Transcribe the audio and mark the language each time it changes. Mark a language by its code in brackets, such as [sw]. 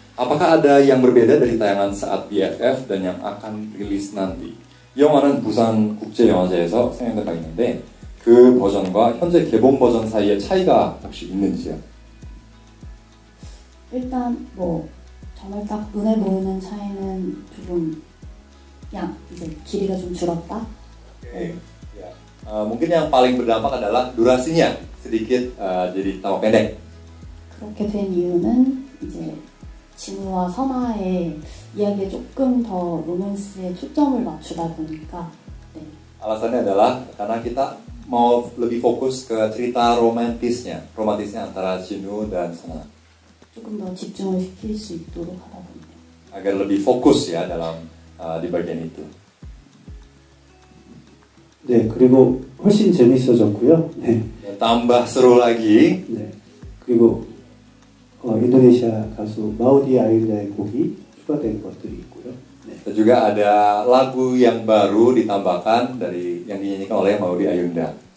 [id] Apakah ada yang berbeda dari tayangan saat BFF dan yang akan rilis nanti? [ko] 이 영화는 부산 국제영화제에서 상영되고 있는데 그 버전과 현재 개봉 버전 사이에 차이가 혹시 있는지요? 일단 뭐 정말 딱 눈에 보이는 차이는 조금 이제 길이가 좀 줄었다. [id] Okay. Ya. Mungkin yang paling berdampak adalah durasinya sedikit jadi tambah pendek. [ko] 그렇게 된 이유는 이제 진우와 선아의 이야기에 조금 더 로맨스에 초점을 맞추다 보니까. 네. [id] Alasannya adalah karena kita mau lebih fokus ke cerita romantisnya antara Jinwoo dan Sana. [ko] 조금 더 집중을 시킬 수 있도록 하다 보니까. [id] Agar lebih fokus ya dalam di bagian itu. [ko] 네, 그리고 훨씬 재밌어졌고요. 네. [id] tambah seru lagi. [ko] 네. 그리고 인도네시아 가수 마우디 아일라의 곡이 추가된 것들이 있고요. 네. [id] Dan juga ada lagu yang baru ditambahkan dari yang dinyanyikan oleh Maudy Ayunda.